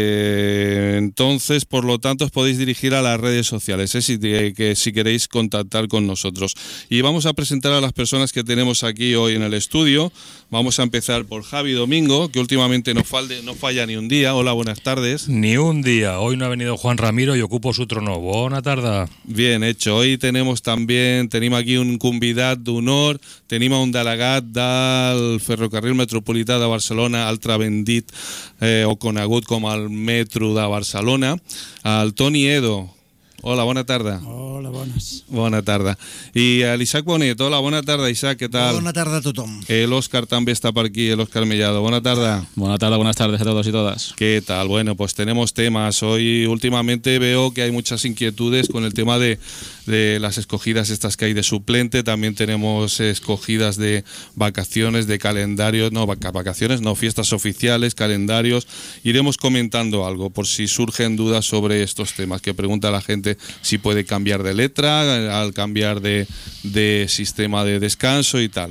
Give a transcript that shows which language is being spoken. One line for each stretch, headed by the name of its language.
Spanish: Entonces, por lo tanto, os podéis dirigir a las redes sociales si queréis contactar con nosotros. Y vamos a presentar a las personas que tenemos aquí hoy en el estudio. Vamos a empezar por Javi Domingo, que últimamente no falla ni un día. Hola, buenas tardes. Ni un día. Hoy no ha venido Juan Ramiro y ocupo su trono. Buena tarde. Bien hecho.
Catalan: Hoy tenemos aquí un convidat d'honor. Tenim un delegat del Ferrocarril Metropolità de Barcelona, altra bendit o conegut com el Metro de Barcelona, el Toni Edo. Hola, bona tarda. Hola, bones. Bona tarda. I l'Isaac Bonet. Hola, bona tarda, Isaac, què tal? Bona tarda a tothom. L'Òscar també està per aquí, l'Òscar Mellado. Bona tarda.
Spanish: Bona tarda, buenas tardes a todos y todas.
Catalan: Què tal?
Spanish: Bueno, pues tenemos temas. Hoy, últimamente, veo que hay muchas inquietudes con el tema de las escogidas estas que hay de suplente. También tenemos escogidas de vacaciones, de calendarios. No, vacaciones no, fiestas oficiales, calendarios. Iremos comentando algo por si surgen dudas sobre estos temas que pregunta la gente, si puede cambiar de letra al cambiar de sistema de descanso y tal.